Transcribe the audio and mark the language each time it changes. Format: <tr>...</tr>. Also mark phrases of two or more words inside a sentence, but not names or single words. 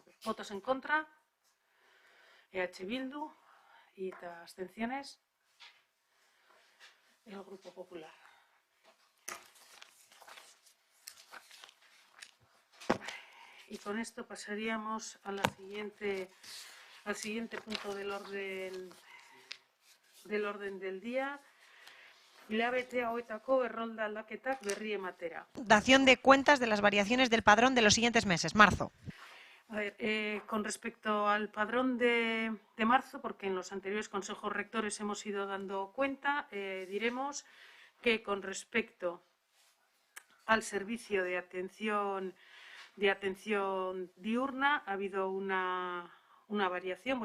<es>Votos en contra, EH Bildu y abstenciones, el Grupo Popular. Y con esto pasaríamos a al siguiente punto del orden del día.</es> <eu>Hilabete hauetako errolda aldaketak berri ematera.</eu> <es>Dación de cuentas de las variaciones del padrón de los siguientes meses, marzo. A ver, con respecto al padrón de marzo, porque en los anteriores consejos rectores hemos ido dando cuenta, diremos que con respecto al servicio de atención diurna ha habido una variación.</es>